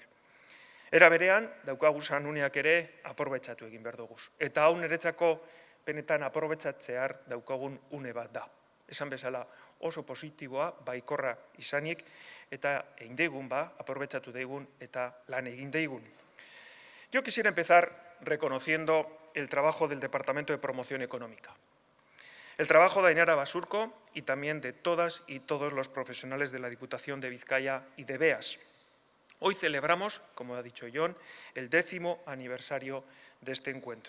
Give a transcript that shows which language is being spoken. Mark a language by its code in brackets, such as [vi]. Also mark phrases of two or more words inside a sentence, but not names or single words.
[eu] Era berean, daukaguzan uneak ere aprobetxatu egin behar duguz. Eta hau niretzako benetan aprobetxatzear daukagun une bat da. Esan bezala oso positiboa, baikorra izanik, eta egin deigun aprobetxatu deigun eta lan egin deigun. [es] Yo quisiera empezar reconociendo el trabajo del Departamento de Promoción Económica. El trabajo de Ainara Basurco y también de todas y todos los profesionales de la Diputación de Bizkaia y de BEAS. Hoy celebramos, como ha dicho Jon, el 10º aniversario de este encuentro.